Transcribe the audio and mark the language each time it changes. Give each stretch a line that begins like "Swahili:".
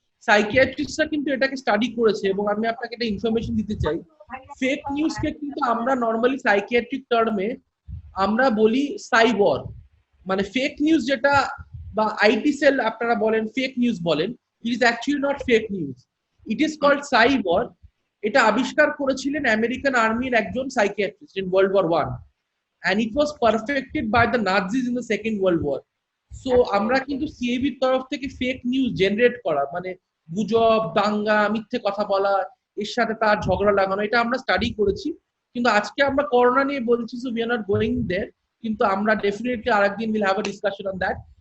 Bangla: সাইকিয়াট্রিস্টরা কিন্তু এটাকে স্টাডি করেছে, এবং আমি আপনাকে একটা ইনফরমেশন দিতে চাই। ফেক নিউজকে কিন্তু আমরা নর্মালি সাইকিয়াট্রিক টার্মে আমরা বলি সাইবর, মানে ফেক নিউজ যেটা, বা আইটি সেল আপনারা বলেন, ফেক নিউজ বলেন,
English: It is actually not fake news, it is called cyber.
Bangla: এটা আবিষ্কার করেছিলেন আমেরিকান আর্মির একজন psychiatrist in world war 1,
English: and it was perfected by the Nazis in the Second World War.
Bangla: So আমরা কিন্তু সিএবির তরফ থেকে ফেক নিউজ জেনারেট করা, মানে গুজব, দাঙ্গা, মিথ্যে কথা বলা, এর সাথে তার ঝগড়া লাগানো, এটা আমরা স্টাডি করেছি। কিন্তু আজকে আমরা করোনা নিয়ে বলছি,
English: so we are not going there,
Bangla: কিন্তু আমরা ডেফিনেটলি আরেকদিন
English: Will have a discussion on that.